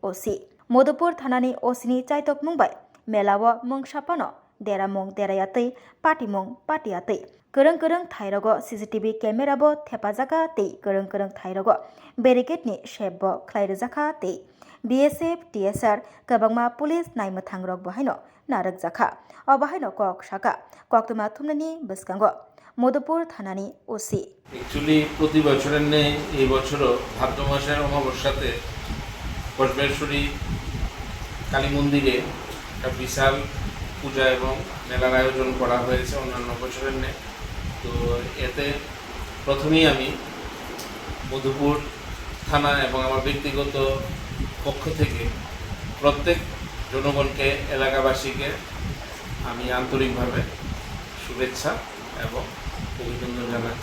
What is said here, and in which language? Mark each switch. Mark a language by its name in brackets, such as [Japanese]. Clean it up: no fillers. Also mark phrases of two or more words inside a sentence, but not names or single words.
[Kok Borok] ओसिनि चाइतक मुंबाय मेलाबो मुं सापानो देरा मुं देरायातै पार्टी मुं पार्टीयातै गोरों गोरों थाइरगो [English] CCTV camerabo [Kok Borok] थेपाजाका तै गोरों थाइरगो बेरिकेडनि शेपबो खलाइरजाखा तै बीएसएफ टीएसआर गोबांमा पुलिस नायमोथां रग बाहायनो नारकजाखा अ बाहायनो कक साका कक्तमा थुमनानि बसकांगो मधुपुर थानानि ओसी [Bangla] एक्चुअली प्रति बছরের নেই এই বছরও ভাদ্র মাসের অমাবস্যাতে কসবেশ্বরী কালী মন্দিরে একটা বিশাল পূজা এবং মেলার আয়োজন করা হয়েছে অন্যান্য বছরের নেই। তো এতে প্রথমেই আমি মধুপুর থানা এবং আমার ব্যক্তিগত পক্ষ থেকে প্রত্যেক জনগণকে এলাকাবাসীকে আমি আন্তরিকভাবে শুভেচ্ছা এবং অভিনন্দন জানাচ্ছি।